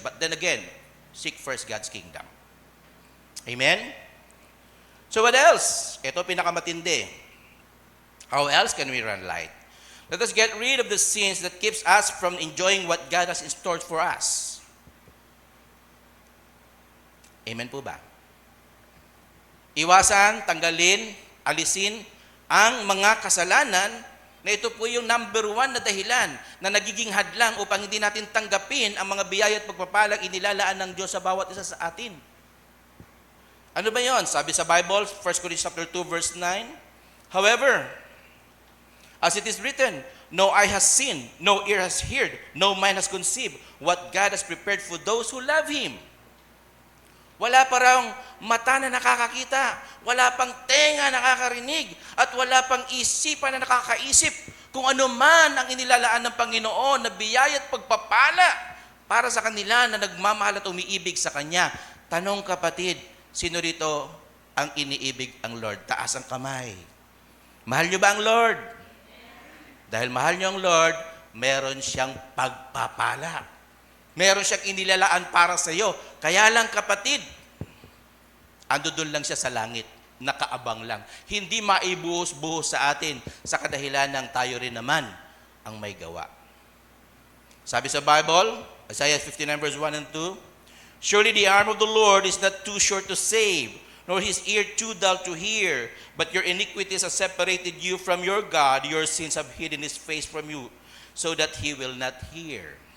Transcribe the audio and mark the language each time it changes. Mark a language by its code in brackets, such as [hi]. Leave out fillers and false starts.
[en] But then again, seek first God's kingdom. Amen? So what else? [tl] Ito pinakamatindi. [en] How else can we run light? Let us get rid of the sins that keeps us from enjoying what God has in store for us. [tl] Amen po ba? Iwasan, tanggalin, alisin ang mga kasalanan na ito po yung number 1 na dahilan na nagiging hadlang upang hindi natin tanggapin ang mga biyaya at pagpapalang inilalaan ng Diyos sa bawat isa sa atin. Ano ba yon? [en] Sabi sa Bible, 1 Corinthians chapter 2, verse 9, however, as it is written, no eye has seen, no ear has heard, no mind has conceived what God has prepared for those who love Him. [tl] Wala parang mata na nakakakita, wala pang tenga na nakakarinig, at wala pang isipan na nakakaisip kung ano man ang inilalaan ng Panginoon na biyaya at pagpapala para sa kanila na nagmamahal at umiibig sa Kanya. Tanong kapatid, sino rito ang iniibig ang Lord? Taas ang kamay. Mahal niyo ba ang Lord? Dahil mahal niyo ang Lord, meron siyang pagpapala. Meron siyang inilalaan para sa iyo. Kaya lang kapatid, ando doon lang siya sa langit, nakaabang lang. Hindi maibuhos-buhos sa atin sa kadahilan ng tayo rin naman ang may gawa. Sabi sa Bible, [en] Isaiah 59 verse 1 and 2, surely the arm of the Lord is not too short to save, nor his ear too dull to hear, but your iniquities have separated you from your God, your sins have hidden his face from you, so that he will not hear.